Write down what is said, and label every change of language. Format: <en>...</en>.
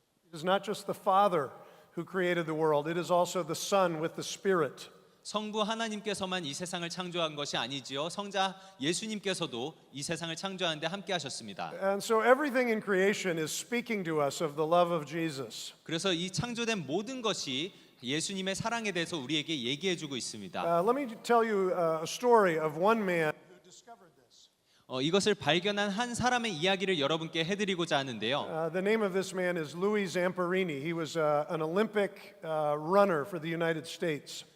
<en>It is not just the Father who created the world. It is also the Son with the Spirit.</en> <ko>성부 하나님께서만 이 세상을 창조한 것이 아니지요. 성자 예수님께서도 이 세상을 창조하는데 함께 하셨습니다.</ko> <en>And so everything in creation is speaking to us of the love of Jesus.</en> <ko>그래서 이 창조된 모든 것이 예수님의 사랑에 대해서 우리에게 얘기해 주고 있습니다.</ko> <en>Let me tell you a story of one man who discovered this.</en> <ko>이것을 발견한 한 사람의 이야기를 여러분께 해드리고자 하는데요.</ko> <en>The name of this man is Louis Zamperini. He was an Olympic runner for the United States.</en>